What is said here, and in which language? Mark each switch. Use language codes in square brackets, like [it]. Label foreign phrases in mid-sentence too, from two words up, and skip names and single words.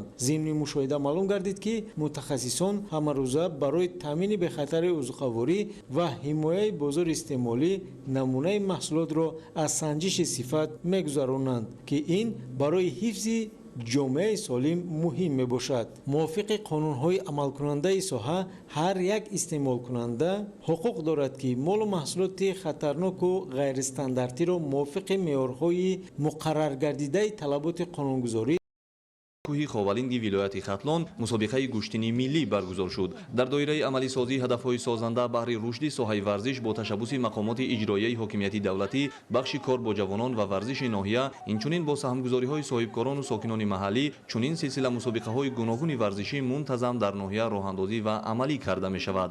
[tg] ضمن مشاهده معلوم گردید که متخصصان همه روزه برای تامین بخطر آذوقه‌واری و حمایت بازار استعمالی نمونه محصولات را از سنجش صفت می‌گذرانند که این برای حفظ جامعه سالم مهم می باشد. موافق قانون‌های عمل کننده ساحه هر یک استعمال کننده حقوق دارد که مال و محصولات خطرناک و غیر استانداردی را موافق معیارهای مقرر گردیده طلبات قانونگذاری кӯҳи ховалинги вилояти хатлон мусобиқаи гӯштини миллӣ баргузор шуд. Дар доираи амалисозӣ ҳадафҳои созанда баҳри рушди соҳаи варзиш бо ташаббуси мақомоти иҷроияи ҳокимияти давлатӣ, бахши кор бо ҷавонон ва варзиши ноҳия, инчунин бо саҳмгузориҳои соҳибкорону сокинони маҳаллӣ чунин силсила мусобиқаҳои гуногуни варзишӣ мунтазам дар ноҳия роҳандозӣ ва амалӣ карда мешавад.